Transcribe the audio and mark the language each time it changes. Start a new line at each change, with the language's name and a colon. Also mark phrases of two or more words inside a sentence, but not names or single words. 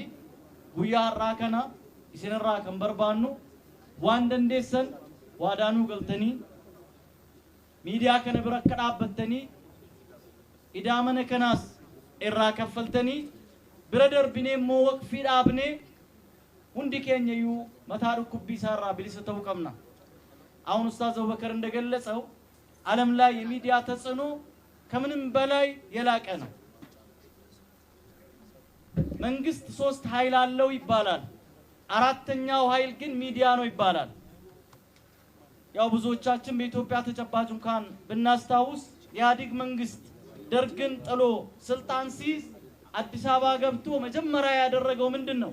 Oromo: guyyaa har'aa kana isinirraa kan barbaannu waan dandeessan waadaanuu galtanii miidiyaa kana bira akka dhaabbattanii idaa mana kanaas irraa kaffaltanii bira darbinee immoo waqfii dhaabnee hundi keenya iyyuu mataa dhukkubbii isaarraa bilisa ta'uu qabna።
Amharic: አሁን ኡስታዝ አቡበከር እንደገለጸው ዓለም ላይ የሚዲያ ተጽዕኖ ከምንም በላይ የላቀ ነው። መንግስት 3 ኃይል አለው ይባላል። አራተኛው ኃይል ግን ሚዲያ ነው ይባላል። ያው ብዙዎቻችን በኢትዮጵያ ተጨባጭ እንኳን ብናስታውስ የኢህአዴግ መንግስት ደርግን ጥሎ ስልጣን ሲይዝ አዲስ አበባ ገብቶ መጀመሪያ ያደረገው ምንድነው?